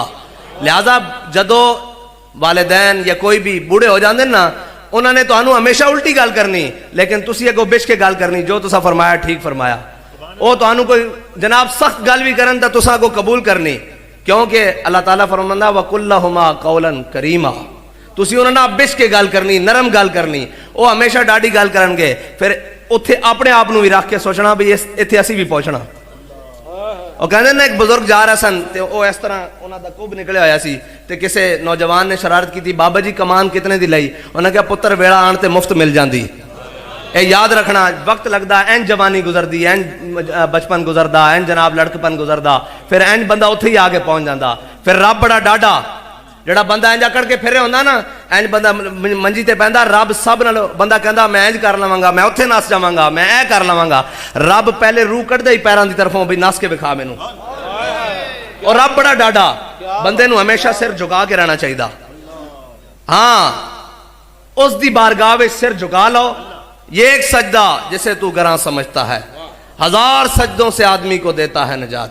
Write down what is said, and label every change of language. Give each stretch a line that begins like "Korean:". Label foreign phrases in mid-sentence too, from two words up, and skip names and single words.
Punjabi: لہذا جدو والدین یا کوئی بھی بوڑھے ہو جاندے نا انہوں نے تو ہمیشہ الٹی گل کرنی, لیکن تسی اگوں بچ کے گل کرنی جو تسا فرمایا ٹھیک فرمایا. وہ تو کوئی جناب سخت گل بھی کرن تا تسا کو قبول کرنی, کیونکہ اللہ تعالیٰ فرماندا
Arabic: وَقُلْ لَهُمَا قَوْلًا كَرِيمًا.
Punjabi: تسی انہوں نے بچ کے گل کرنی, نرم گل کرنی. وہ ہمیشہ ڈاڈی گل کرن گے, پھر اتھے اپنے آپ بھی رکھ کے سوچنا بھی اتھے اسی بھی پہنچنا. وہ کہندے نا ایک بزرگ جا رہا سن تے وہ اس طرح انہاں دا کب نکلیا ہویا سی تے کسے نوجوان نے شرارت کی تھی, بابا جی کمان کتنے دی لئی؟ انہاں کہا پتر ویڑا آن تے مفت مل جاندی. اے یاد رکھنا وقت لگدا این جوانی گزردی, این بچپن گزردا, این جناب لڑکپن گزردا, پھر این بندہ اتھے ہی آگے پہنچ جاندا. پھر رب بڑا ڈاڈا جڑا بندہ انج اکڑ کے پھرے ہوندا نا, انج بندہ منجی تے پیندا, رب سب نال بندہ کہندا میں انج کر لواں گا, میں اوتھے نس جاواں گا, میں اے کر لواں گا. رب پہلے روح کڈدا ہی پیراں دی طرفوں بھی نس کے بکھا مینوں. اور رب بڑا ڈاڈا, بندے نو ہمیشہ سر جھکا کے رہنا چاہیے. ہاں اس دی بارگاہ وچ سر جھکا لو.
Urdu: یہ ایک سجدہ جسے تو گراں سمجھتا ہے, 1000 سجدوں سے آدمی کو دیتا ہے نجات.